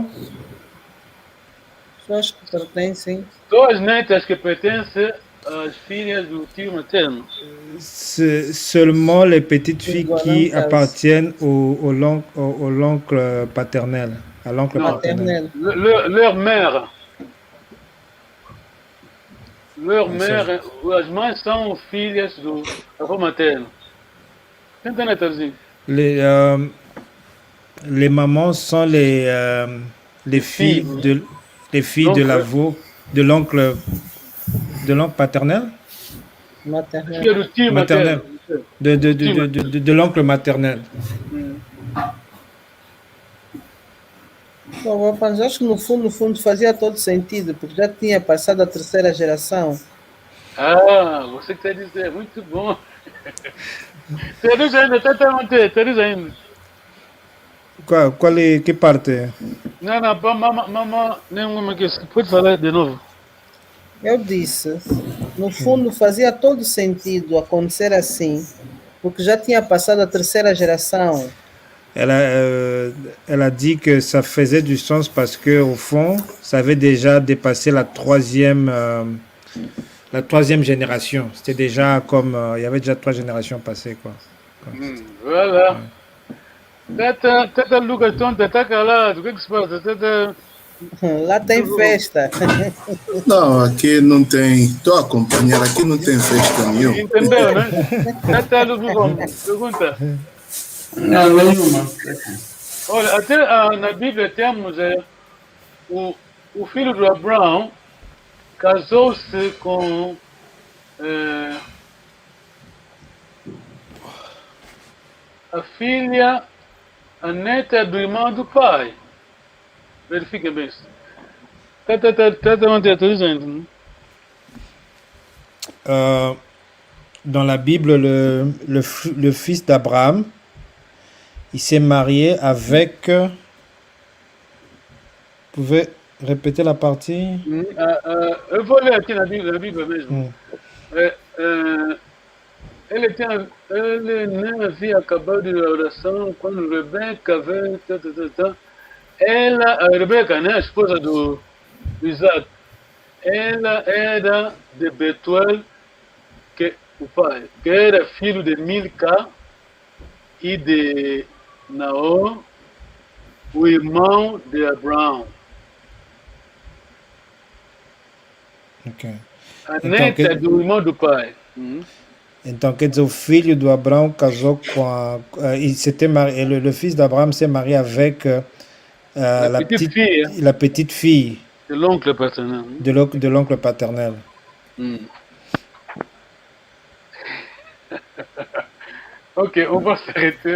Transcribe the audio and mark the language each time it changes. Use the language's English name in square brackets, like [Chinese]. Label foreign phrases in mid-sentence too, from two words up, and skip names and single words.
[Portuguese] as que pertencem. Só as netas que pertencem as filhas do tio materno. [French] C'est seulement les petites filles qui appartiennent au l'oncle paternel, à l'oncle paternel. Leur mère. Leur mère, [Portuguese] as mães são filhas do avô materno. Tenta na traduzir. [French] Les mamans sont les filles de l'avô, de l'oncle paternel. Maternel. De l'oncle maternel. [Portuguese] Bom, rapaz, acho que no fundo fazia todo sentido, porque já tinha passado a terceira geração. Ah, você quer dizer, muito bom. Traduz ainda, tenta manter, traduz ainda. Que parte? Não, mamãe, nenhuma questão. Pode falar de novo. Eu disse, no fundo fazia todo sentido acontecer assim, porque já tinha passado a terceira geração. [French] Elle a dit que ça faisait du sens parce que au fond, ça avait déjà dépassé la troisième génération. C'était déjà comme il y avait déjà 3 générations passées, quoi. [Portuguese] Voilà. Tata Lucas, tá calado. O que se passa? Lá tem festa. Não, aqui não tem. Estou a acompanhar, aqui não tem festa nenhuma. Entendeu, né? Tata Lucas, pergunta. Não, nenhuma. Olha, até na Bíblia temos o filho de Abraão casou-se com a filha, a neta do irmão do pai. Verifiquem bem isso. [French] Dans la Bible, le fils d'Abraham, il s'est marié avec... Vous pouvez répéter la partie? [Portuguese] Eu vou ler aqui na Bíblia mesmo. Ele nem havia acabado de oração quando Rebeca veio. A Rebeca, né, a esposa do Isaac, ela era de Betuel, o pai, que era filho de Milca e de Naor, o irmão de Abraão. Okay. A neta do irmão do pai. Então, quer dizer, o filho de Abraão casou com [French] il s'était marié, le fils d'Abraham s'est marié avec la petite fille de l'oncle paternel. De l'oncle paternel. Ok, on va s'arrêter.